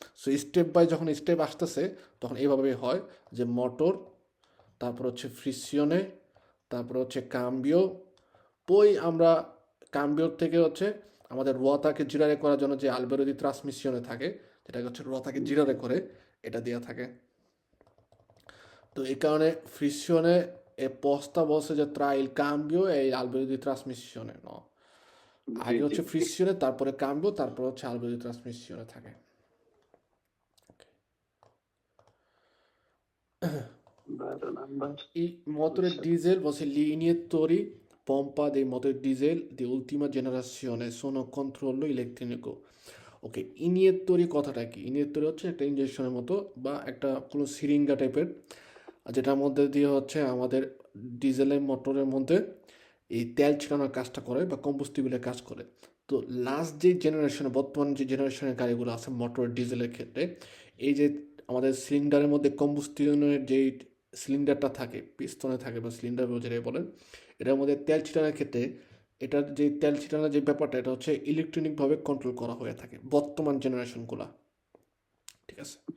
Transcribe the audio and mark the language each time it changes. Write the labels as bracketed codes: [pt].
[bn] So step by যখন step আসতেছে তখন এইভাবেই হয় যে মোটর, তারপর হচ্ছে ফ্রিকশনে, তারপর হচ্ছে কাম্বিও, ওই আমরা কাম্বিওর থেকে হচ্ছে আমাদের রোয়াতাকে জিরারে করার জন্য যে আলবেরো দি ট্রান্সমিশনে থাকে, যেটাকে হচ্ছে রোয়াতাকে জিরারে করে, এটা দেওয়া থাকে। তো এই কারণে ফ্রিকশনে [it] e posta [bn] বলছে যে [it] tra il cambio e l'albero di trasmissione, no, [bn] জি আগে জি হচ্ছে ফ্রিকশনে, তারপরে কাম্বিও, তারপরে হচ্ছে আলবেরো দি ট্রান্সমিশনে থাকে। 12 নাম্বার। [it] I motori [bn] আচ্ছা [it] diesel, gli iniettori pompa dei motori diesel di ultima generazione sono controllo elettronico. [bn] ওকে, ইনিয়েত্তরি কথাটা কি? ইনিয়েত্তরি হচ্ছে একটা ইঞ্জেকশনের মতো বা একটা কোনো সিরিঙ্গা টাইপের, যেটার মধ্যে দিয়ে হচ্ছে আমাদের ডিজেলের মোটরের মধ্যে এই তেল ছিটানোর কাজটা করে বা কম্বুস্টিবলের কাজ করে। তো লাস্ট যে জেনারেশনে, বর্তমান যে জেনারেশনের গাড়িগুলো আছে মোটর ডিজেলের ক্ষেত্রে, এই যে আমাদের সিলিন্ডারের মধ্যে কম্বুস্টিবলের যেই সিলিন্ডারটা থাকে, পিস্তনে থাকে বা সিলিন্ডার যেটাই বলেন, এটার মধ্যে তেল ছিটানোর ক্ষেত্রে এটার যে তেল ছিটানোর যে ব্যাপারটা, এটা হচ্ছে ইলেকট্রনিকভাবে কন্ট্রোল করা হয়ে থাকে বর্তমান জেনারেশনগুলো, ঠিক আছে?